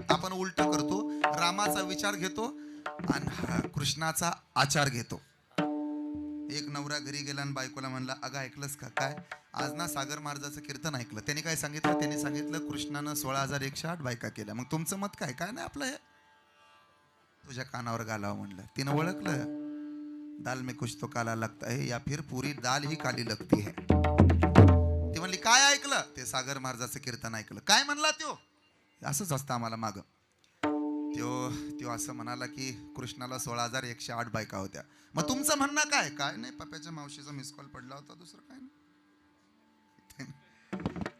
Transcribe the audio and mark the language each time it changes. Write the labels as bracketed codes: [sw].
[mr] आपण उलट करतो, रामाचा विचार घेतो आणि कृष्णाचा आचार घेतो. एक नवरा घरी गेला आणि बायकोला म्हणला, अगं ऐकलंस का, काय आज ना सागर महाराजाचं कीर्तन ऐकलं. त्याने काय सांगितलं, त्यांनी सांगितलं कृष्णानं 16,108 बायका केल्या. मग तुमचं मत काय? काय नाही आपलं हे, तुझ्या कानावर घालावं म्हणलं. तिनं ओळखलं, [hi] दाल में कुछ तो काला लगता है या फिर पूरी दाल ही काली लगती है. [mr] काय ऐकलं? ते सागर महाराजाचं कीर्तन ऐकलं. काय म्हणला त्यो? असंच असतं आम्हाला माग. त्यो असं म्हणाला की कृष्णाला 16,108 बायका होत्या. मग तुमचं म्हणणं काय? काय नाही, पप्याच्या मावशीचा मिस कॉल पडला होता, दुसरं काय नाही.